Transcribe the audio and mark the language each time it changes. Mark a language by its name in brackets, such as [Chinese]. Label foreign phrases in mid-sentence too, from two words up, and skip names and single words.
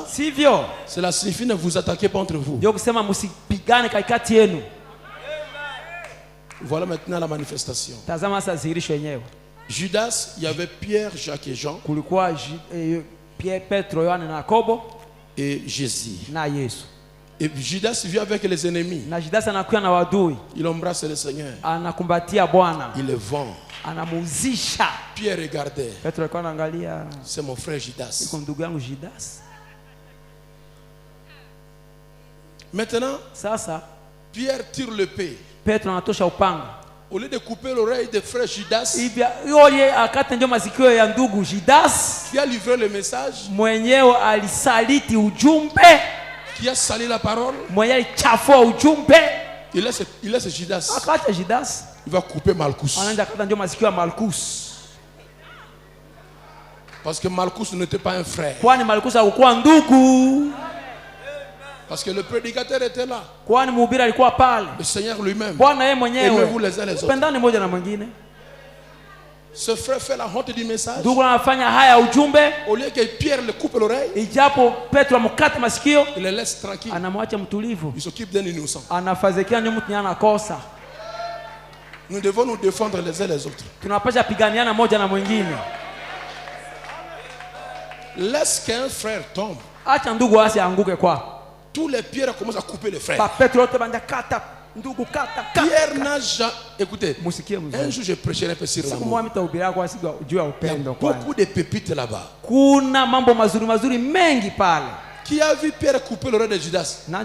[French] Cela signifie ne vous attaquez pas entre vous. Voilà maintenant la manifestation. Judas, il y avait Pierre, Jacques et Jean. Et Jésus. Et Judas vient avec les ennemis. [Swahili] Na Judas anakuja na wadui. [French] Il embrasse le Seigneur. [Swahili] Anakumbatia Bwana. [French] Il le vend. [Swahili] Anamuzisha. [French] Pierre regardait. [Swahili] Petro alikuwa anaangalia. [French] C'est mon frère Judas. [Swahili] Iko ndugu yangu Judas. [French] Maintenant, [Swahili] sasa [French] Pierre tire l'épée. [Swahili] Petro anatosha upanga. [French] Au lieu de couper l'oreille de frère Judas, [Swahili] yoye akata ndio masikio ya ndugu Judas, [French] qui a livré le message, [Swahili] mwenyewe alisaliti ujumbe, [French] qui a sali la parole, [Swahili] mwenyewe alichafua ujumbe. [French] Il laisse Judas. [Swahili] Akata Judas. [French] Il va couper Malchus. [Swahili] Anaenda akata ndio masikio ya Malchus. [French] Parce que Malchus n'était pas un frère. [Swahili] Kwani Malchus hakuwa ndugu. [French] Parce que le prédicateur était là. [Swahili] Kwani mhubiri alikuwa pale. [French] Le Seigneur lui-même. [Swahili] Bwana yeye mwenyewe. [French] Aimez-vous les uns les autres. [Swahili] Pendani moja na mwingine. [French] Ce frère fait la honte du message. [Swahili] Ndugu anafanya haya ujumbe. [French] Au lieu que Pierre le coupe l'oreille, [Swahili] ijapo Petro amkate masikio, [French] il le laisse tranquille. [Swahili] Anamwacha mtulivu. [French] Il s'occupe d'un innocent. [Swahili] Anafazekia ni mtu anakosa. [French] Nous devons nous défendre les uns les autres. [Swahili] Tunapaswa piganiana moja na mwingine. [French] Laisse qu'un frère tombe. [Swahili] Acha ndugu asianguke kwa. [French] Tous les pierres commencent à couper les frères. Pierre n'a jamais. Écoutez, un jour je prêcherai un peu sur l'amour. Il y a beaucoup de pépites là-bas. Qui a vu Pierre couper l'oreille de Judas?